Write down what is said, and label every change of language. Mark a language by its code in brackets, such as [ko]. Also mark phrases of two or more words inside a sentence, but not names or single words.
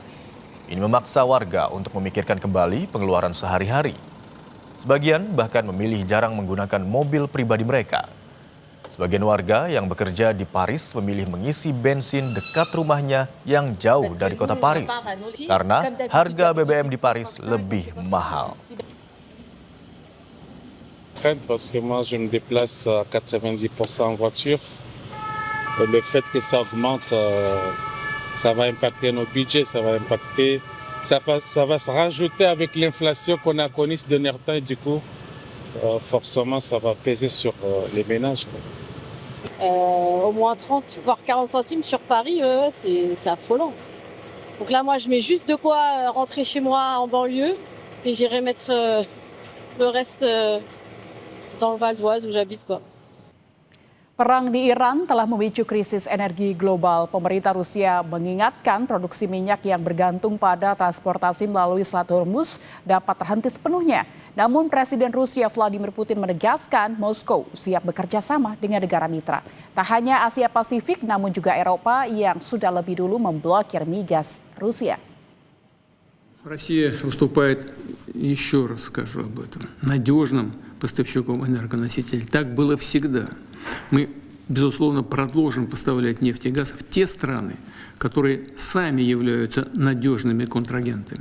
[id] Ini memaksa warga untuk memikirkan kembali pengeluaran sehari-hari. Sebagian bahkan memilih jarang menggunakan mobil pribadi mereka. Sebagian warga yang bekerja di Paris memilih mengisi bensin dekat rumahnya yang jauh dari kota Paris karena harga BBM di Paris lebih mahal. [fr] Parce que moi je me déplace à 90% en voiture. Le fait que ça augmente, ça va impacter nos budgets, ça va se rajouter avec l'inflation qu'on a connue ces derniers temps et du coup, forcément ça va peser sur les ménages. Au moins 30 voire 40 centimes sur Paris, c'est affolant. Donc là moi je mets juste de quoi rentrer chez moi en banlieue et j'irai mettre le reste dans le Val d'Oise où j'habite quoi. [id] Perang di Iran telah memicu krisis energi global. Pemerintah Rusia mengingatkan produksi minyak yang bergantung pada transportasi melalui Selat Hormuz dapat terhenti sepenuhnya. Namun Presiden Rusia Vladimir Putin menegaskan Moskow siap bekerja sama dengan negara mitra. Tak hanya Asia Pasifik namun juga Eropa yang sudah lebih dulu memblokir migas Rusia. [ru] Россия выступает, еще раз скажу об этом, надежным поставщиком энергоносителей. Так было всегда. Мы, безусловно, продолжим поставлять нефть и газ в те страны, которые сами являются надежными контрагентами.